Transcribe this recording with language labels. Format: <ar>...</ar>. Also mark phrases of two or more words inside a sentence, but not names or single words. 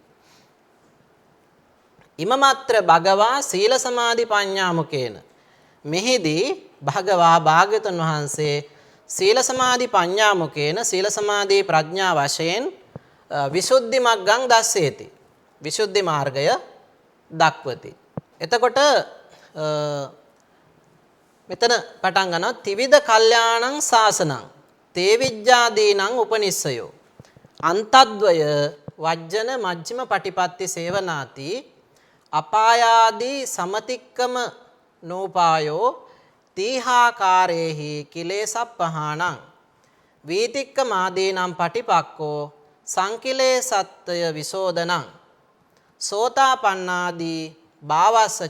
<pi>ඉමමත්‍ර භගවා සීල සමාධි පඤ්ඤා මුකේන</pi> <si>මෙහිදී භගවා භාග්‍යවතුන් වහන්සේ</si> <pi>සීල සමාධි පඤ්ඤා මුකේන</pi> <si>සීල සමාධි ප්‍රඥා වශයෙන්</si> <pi>විසුද්ධි මග්ගං දස්සේති</pi> <si>විසුද්ධි මාර්ගය දක්වති. එතකොට මෙතන පටන් ගන්නවා</si> <pi>ත්‍රිවිධ කල්යාණං සාසනං තේ විජ්ජාදීනං උපනිස්සයෝ අන්තද්වය වජ්ජන මජ්ක්‍ධිම පටිපත්ති සේවනාති අපායාදී සමතික්කම නෝපායෝ තීහාකාරේහි කිලේසප්පහානං වීතික්කමාදීනම් පටිපක්කෝ සංකිලේසත්ත්‍ය විසෝදනං සෝතාපන්නාදී භාවස්සච</pi>